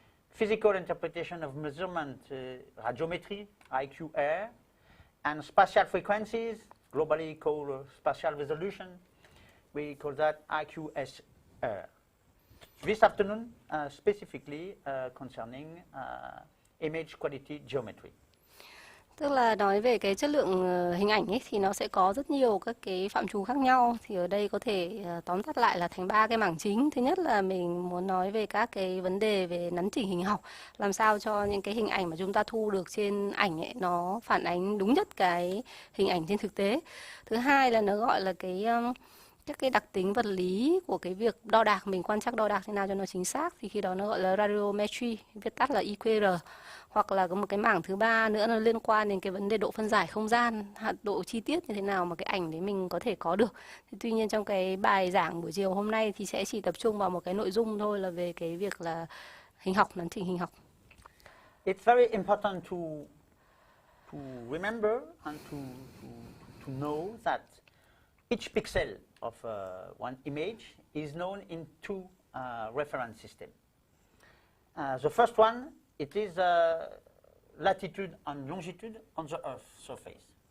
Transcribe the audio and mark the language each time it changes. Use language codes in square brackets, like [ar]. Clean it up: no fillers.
[en] Physical interpretation of measurement, radiometry, IQR. And spatial frequencies, globally called spatial resolution, we call that IQSR. This afternoon, specifically concerning image quality geometry. [vi] Tức là nói về cái chất lượng hình ảnh ấy thì nó sẽ có rất nhiều các cái phạm trù khác nhau. Thì ở đây có thể tóm tắt lại là thành 3 cái mảng chính. Thứ nhất là mình muốn nói về các cái vấn đề về nắn chỉnh hình học, làm sao cho những cái hình ảnh mà chúng ta thu được trên ảnh ấy nó phản ánh đúng nhất cái hình ảnh trên thực tế. Thứ hai là nó gọi là các cái đặc tính vật lý của cái việc đo đạc, mình quan trắc đo đạc thế nào cho nó chính xác, thì khi đó nó gọi là radiometry, viết tắt là IQR. Hoặc là có một cái mảng thứ ba nữa là liên quan đến cái vấn đề độ phân giải không gian, độ chi tiết như thế nào mà cái ảnh đấy mình có thể có được. Thì tuy nhiên trong cái bài giảng buổi chiều hôm nay thì sẽ chỉ tập trung vào một cái nội dung thôi, là về cái việc là hình học, nắn chỉnh hình học. [en] It's very important to remember and to know that each pixel of one image is known in two reference systems. The first one, it is latitude and longitude on the Earth's surface.